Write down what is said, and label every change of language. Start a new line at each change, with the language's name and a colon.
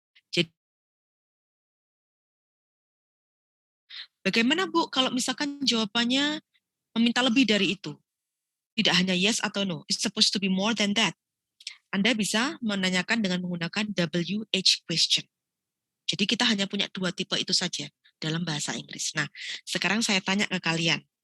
Indonesian: Jadi, bagaimana Bu kalau misalkan jawabannya meminta lebih dari itu? Tidak hanya yes atau no,
English: it's supposed to be more than that.
Indonesian: Anda bisa menanyakan dengan menggunakan WH question. Jadi kita hanya punya dua tipe itu saja dalam bahasa Inggris. Nah, sekarang saya tanya ke kalian.